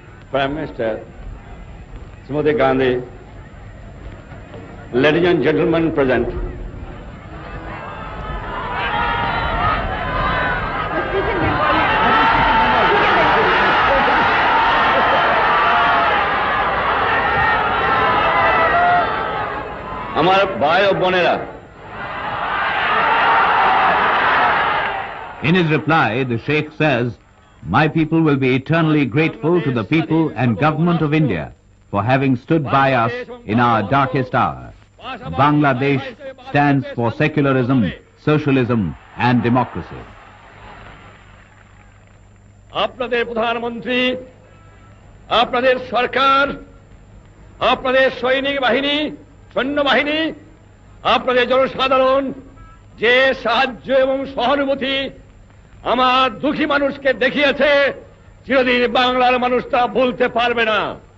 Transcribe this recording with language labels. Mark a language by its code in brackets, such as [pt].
[en] prime minister Shrimati Gandhi, ladies and gentleman present, [hi] हमारे भाई और बोनेरा। [en] In his reply, the Sheikh says, "My people will be eternally grateful to the people and government of India for having stood by us in our darkest hour. Bangladesh stands for secularism, socialism and democracy." [bn] আপনাদের প্রধানমন্ত্রী, আপনাদের সরকার, আপনাদের সৈনিক বাহিনী, সৈন্যবাহিনী, আপনাদের জনসাধারণ যে সাহায্য এবং সহানুভূতি আমার দুঃখী মানুষকে দেখিয়েছে, চিরদিন বাংলার মানুষ তা ভুলতে পারবে না।